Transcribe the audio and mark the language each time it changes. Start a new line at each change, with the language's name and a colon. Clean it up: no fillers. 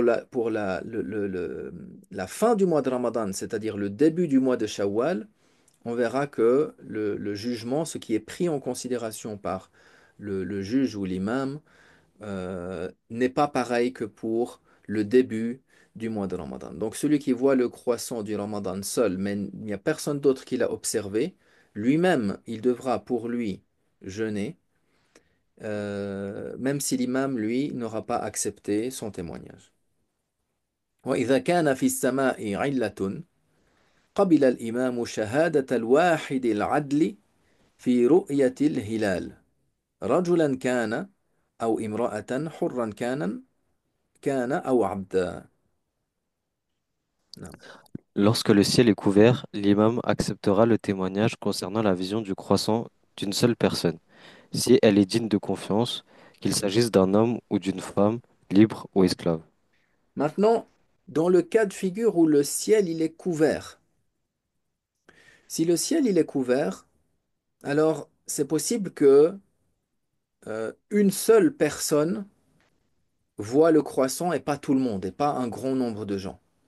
French: Pour la fin du mois de Ramadan, c'est-à-dire le début du mois de Shawwal, on verra que le jugement, ce qui est pris en considération par le juge ou l'imam, n'est pas pareil que pour le début du mois de Ramadan. Donc celui qui voit le croissant du Ramadan seul, mais il n'y a personne d'autre qui l'a observé, lui-même, il devra pour lui jeûner, même si l'imam, lui, n'aura pas accepté son témoignage.
Arabic: وإذا كان في السماء علة قبل الإمام شهادة الواحد العدل في رؤية الهلال رجلا كان أو امرأة حرا كان أو عبدا. نعم.
French: Lorsque le ciel est couvert, l'imam acceptera le témoignage concernant la vision du croissant d'une seule personne, si elle est digne de confiance, qu'il s'agisse d'un homme ou d'une femme, libre ou esclave. Maintenant, dans le cas de figure où le ciel il est couvert, si le ciel il est couvert, alors c'est possible que une seule personne voit le croissant et pas tout le monde, et pas un grand nombre de gens.